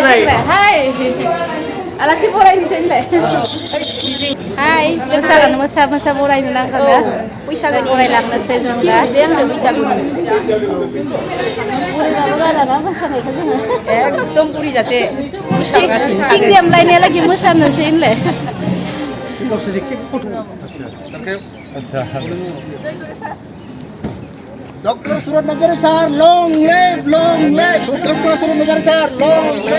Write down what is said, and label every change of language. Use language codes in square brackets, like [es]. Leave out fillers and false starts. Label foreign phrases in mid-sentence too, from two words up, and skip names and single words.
[brx] आलासि बरायनोसै होनलाय हाय मोसागोन मोसा बरायनो नांगोन ना बैसागु बरायलांनोसै जों दा बैसागु मोसानायखौ जोङो एकदम बुरि जासे सिं देमलायनायालागि मोसानोसै होनलाय [en] डॉक्टर सूरज नगर Sir long live Doctor Suraj Nagar Sir long